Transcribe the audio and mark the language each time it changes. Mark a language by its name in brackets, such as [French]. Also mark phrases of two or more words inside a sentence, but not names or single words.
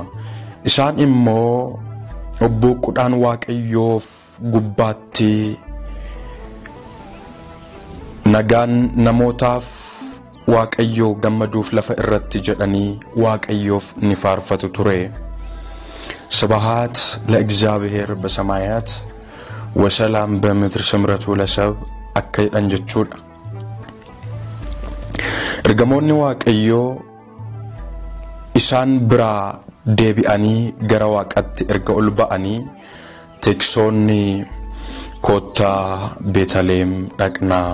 [Oromo] Isaan immoo obboqudhaan Waaqayyoof gubbaatti nagaan namootaaf Waaqayyoo gammaduuf lafa irratti jedhanii Waaqayyoof ni faarfatu ture. [Geez] Sabahat ለእግዚአብሔር በሰማያት ወሰላም በምድር ስምረቱ ለሰብ [Oromo] akka jedhan jechuudha. Ergamoonni Waaqayyoo isaan biraa deebi'anii gara Waaqatti erga ol ba'anii tiksoonni kottaa Beetaleem dhaqnaa.